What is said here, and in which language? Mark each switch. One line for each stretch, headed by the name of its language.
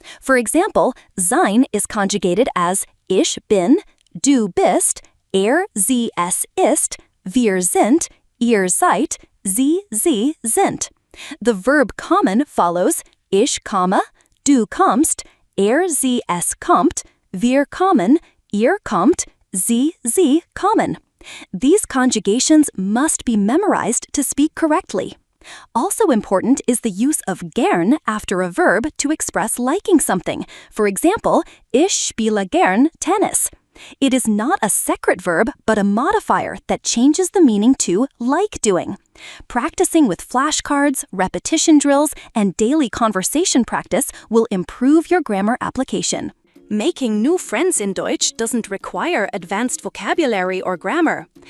English: For example,
German: sein
English: is conjugated as
German: ich bin, du bist, sie, es ist, wir sind, ihr seid, sie sind.
English: The verb
German: kommen
English: follows
German: ich komme, du kommst, sie, es kommt, wir kommen, ihr kommt, sie kommen.
English: These conjugations must be memorized to speak correctly. Also important is the use of gern after a verb to express liking something. For example,
German: ich spiele gern Tennis.
English: It is not a secret verb, but a modifier that changes the meaning to like doing. Practicing with flashcards, repetition drills, and daily conversation practice will improve your grammar application. Making new friends in Deutsch doesn't require advanced vocabulary or grammar.